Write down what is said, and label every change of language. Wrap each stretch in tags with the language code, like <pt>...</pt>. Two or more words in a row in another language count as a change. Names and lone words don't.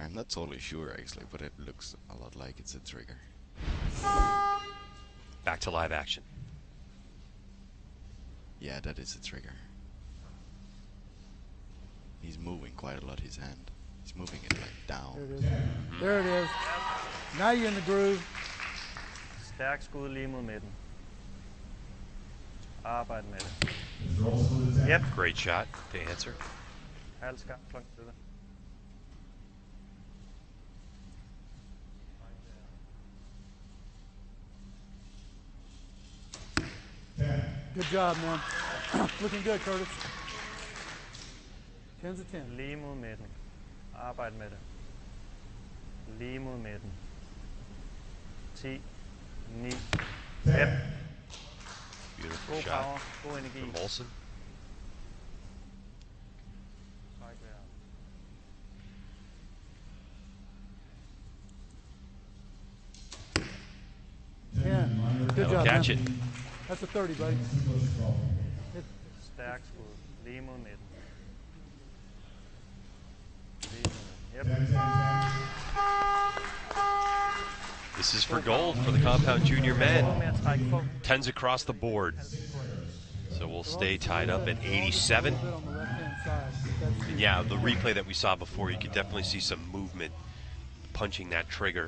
<en>I'm not totally sure actually, but it looks a lot like it's a trigger. Back to live action. Yeah, that is a trigger. He's moving quite a lot his hand. He's moving it like down. There it is. There it is. Now you're in the groove.</en> <da>Stærk skud lige mod midten. Arbejde med det.</da> <en>Yep. Great shot to answer.</en> <da>Halv skarp klok til det.</da> <en>Good job, man. Looking good, Curtis. 10's a 10.</en> <da>Lige mod midten. Arbejde med det. Lige mod midten.</da> <en>10, 9, 5. Beautiful</en> <da>God</da> <en>shot</en> <da>power, god energi.</da> <en>from Olsen.</en> <da>Træk vejret.</da> <en>10. Good That'll job, catch man. it. That's a 30, buddy.</en> <da>Stærk skud. Lige mod midten. Lige mod midten.</da> <en>Yep. This is for gold for the compound junior men. 10s across the board. So we'll stay tied up at 87. And yeah, the replay that we saw before, you could definitely see some movement punching that trigger.</en>